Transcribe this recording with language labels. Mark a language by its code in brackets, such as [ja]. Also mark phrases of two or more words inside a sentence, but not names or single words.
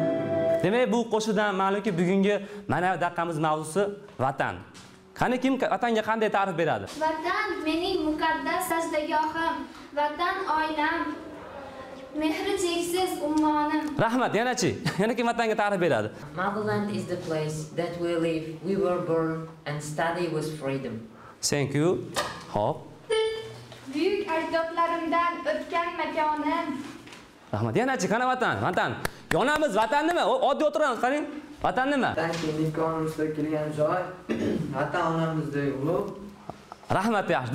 [uz] Demak, bu qo'shiqdan ma'lumki, bugungi ma'naviy daqiqamiz mavzusi vatan. Qani kim vatanga qanday ta'rif beradi? Vatan mening muqaddas sajdagohim, vatan oilam, mehri cheksiz ummonim. Rahmat, yana-chi? Yana kim vatanga ta'rif beradi? [en] Motherland is the place that we live, we were born and study with freedom. Thank you. [uz] Hop. Buyuk ajdodlarimdan o'tgan makonim. Rahmat. Yana-chi? Qani vatan? Vatan. Yonamiz vatan nima? Oddiy o'tiramiz, qarang. Vatan nima? Vatan imkonimizda kelgan joy, vatan onamizdek ulug'. Rahmat, yaxshi.